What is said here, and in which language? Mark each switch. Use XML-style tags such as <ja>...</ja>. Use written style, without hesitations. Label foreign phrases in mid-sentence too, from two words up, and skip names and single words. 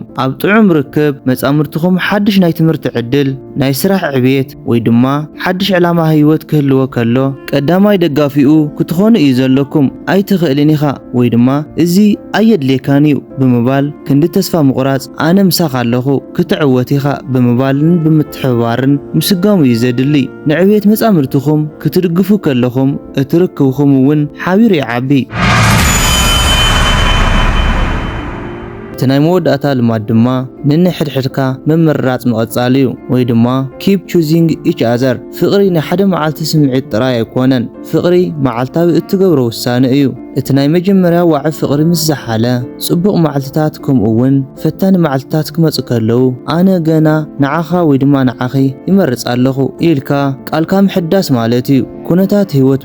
<ti>ኣብ ጥዑም ርክብ መጻምርትኩም ሓድሽ ናይ ትምህርቲ ዕድል ናይ ስራሕ ዕቤት ወይ ድማ ሓድሽ ዕላማ ህይወት ክህልዎ ከሎ ቀዳማይ ደጋፊኡ ክትኾኑ እዩ ዘለኩም ኣይትኽእልን ኢኻ ወይ ድማ እዚ ኣየድልየካን እዩ ብምባል ክንዲ ተስፋ ምቑራጽ ኣነ ምሳኽ ኣለኹ ክትዕወት ኢኻ ብምባልን ብምትሕብባርን ምስጋሙ እዩ ዘድሊ ንዕቤት መጻምርትኩም ክትድግፉ ከለኹም እትርክብኩም እውን ሓቢሩ ይዓቢ ተናይ መወዳእታ ልማድ ድማ ንንሕድሕድካ መምራጽ መቐጻል እዩ ወይ ድማ</ti> <en>keep choosing each other</en> <ti>ፍቕሪ ንሓደ መዓልቲ ስምዒት ጥራይ ኣይኮነን ፍቕሪ መዓልታዊ እትገብሮ ውሳነ እዩ እቲ ናይ መጀመርያ ዋዒ ፍቕሪ ምስ ዝሓለ ጽቡቕ መዓልትታት ከምኡውን ፈታኒ መዓልትታት ክመጽእ ከለዉ ኣነ ገና ንዓኻ ወይ ድማ ንዓኺ ይመርጽ ኣለኹ ኢልካ ቃልካ ምሕዳስ ማለት እዩ ኩነታት ህይወት</ti>